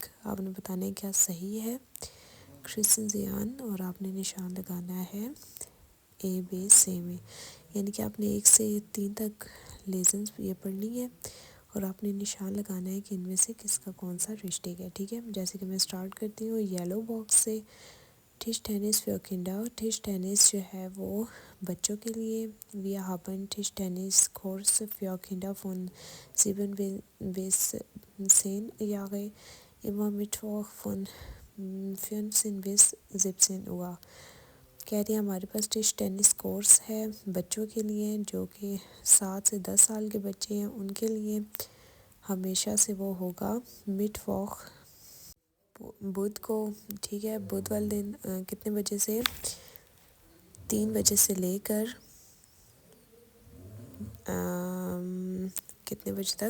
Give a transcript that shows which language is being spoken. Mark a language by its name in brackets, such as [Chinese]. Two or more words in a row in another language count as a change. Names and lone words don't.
[Urdu] آپ نے بتانا ہے کیا صحیح ہے، کرسن زیان، اور آپ نے نشان لگانا ہے اے بے سے میں، یعنی کہ آپ نے 1 سے 3 تک لیسنز یہ پڑھنی ہے اور آپ نے نشان لگانا ہے کہ ان میں سے کس کا کون سا رشٹک ہے، ٹھیک ہے۔ جیسے کہ میں سٹارٹ کرتی ہوں [English] yellow box [Urdu] سے۔ [German] Tischtennis für Kinder, [Urdu] ٹش ٹینس جو ہے وہ بچوں کے لیے۔ [German] Wir haben Tischtennis Kurs für Kinder von 7 bis 10 Jahre immer Mittwoch von 15 bis 17 Uhr۔ [Urdu] کہہ رہی ہیں ہمارے پاس ٹش ٹینس کورس ہے بچوں کے لیے جو کہ 7 سے 10 سال کے بچے ہیں، ان کے لیے ہمیشہ سے وہ ہوگا مٹ واک بدھ کو، ٹھیک ہے۔ بدھ والے دن کتنے بجے سے؟ 3 بجے سے لے کر کتنے بجے تک؟